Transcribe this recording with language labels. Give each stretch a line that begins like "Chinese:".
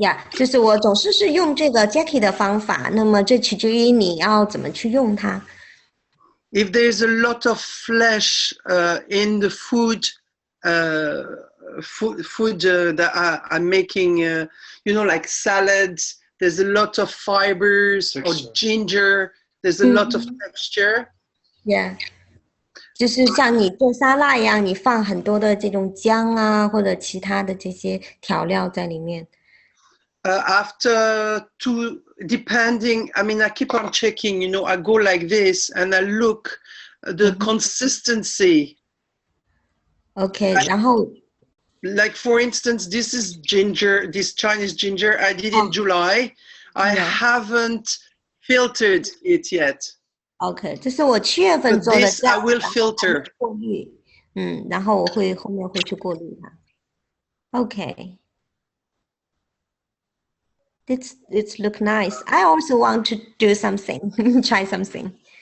Chinese: 就是我总是用这个 Jackie 的方法，那么这取决于你要怎么去用它。
English: If there's a lot of flesh in the food that I'm making, like salads, there's a lot of fibers or ginger. There's a lot of texture. Yeah.
Chinese: 就是像你做沙拉一样，你放很多的这种姜啊，或者其他的这些调料在里面。
English: After depending, I keep on checking, I go like this and I look the consistency.
Chinese: Okay, 然后
English: like for instance, this is ginger, this Chinese ginger I did in July. I haven't filtered it yet.
Chinese: Okay, 这是我7月份做的。
English: This I will filter.
Chinese: 过滤，然后我后面会去过滤它。
English: Okay. It's look nice. I also want to do something, try something.